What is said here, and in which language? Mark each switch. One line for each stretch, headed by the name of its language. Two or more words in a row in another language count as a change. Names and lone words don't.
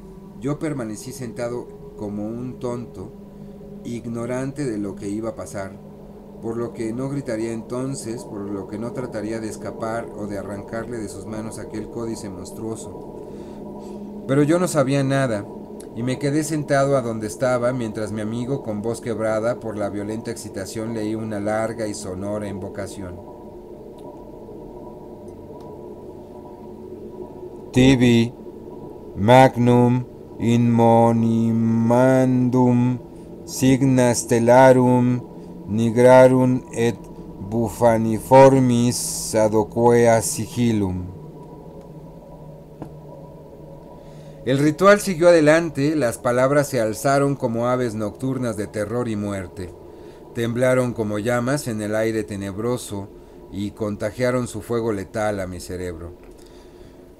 Spanish: Yo permanecí sentado como un tonto, ignorante de lo que iba a pasar, por lo que no gritaría entonces, por lo que no trataría de escapar o de arrancarle de sus manos aquel códice monstruoso. Pero yo no sabía nada, y me quedé sentado a donde estaba mientras mi amigo, con voz quebrada por la violenta excitación, leía una larga y sonora invocación.
Latin: Tibi magnum in monimandum signa stellarum nigrarum et bufaniformis adoquea sigillum.
Spanish: El ritual siguió adelante, las palabras se alzaron como aves nocturnas de terror y muerte, temblaron como llamas en el aire tenebroso y contagiaron su fuego letal a mi cerebro.